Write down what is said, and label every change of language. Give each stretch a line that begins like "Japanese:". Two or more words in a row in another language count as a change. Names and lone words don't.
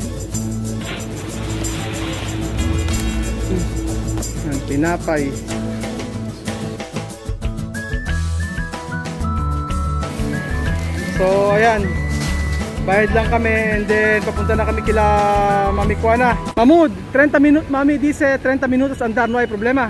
Filipino: Yan, tinapay. So ayan, bayad lang kami
English: and then
Filipino: papunta na kami kila Mami Kuana.
Spanish: Mahmud, 30 minutos, Mami dice 30 minutos andar, no hay problema.